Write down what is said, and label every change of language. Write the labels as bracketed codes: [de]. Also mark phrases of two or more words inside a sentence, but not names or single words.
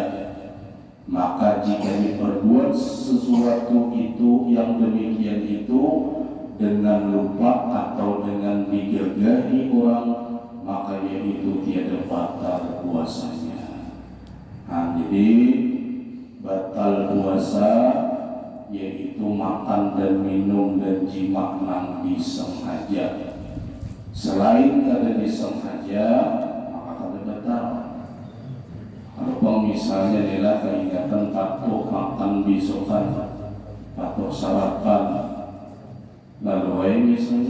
[id] Maka jika diperbuat sesuatu itu yang demikian itu dengan lupa atau dengan digergahi orang, maka yaitu tiada batal puasanya. Nah, jadi batal puasa yaitu makan dan minum dan jima nang disengaja. Selain kada disengaja, maka kada batal. Kalau misalnya adalah keingatan patok makan besokan, patok sarapan, lalu misalnya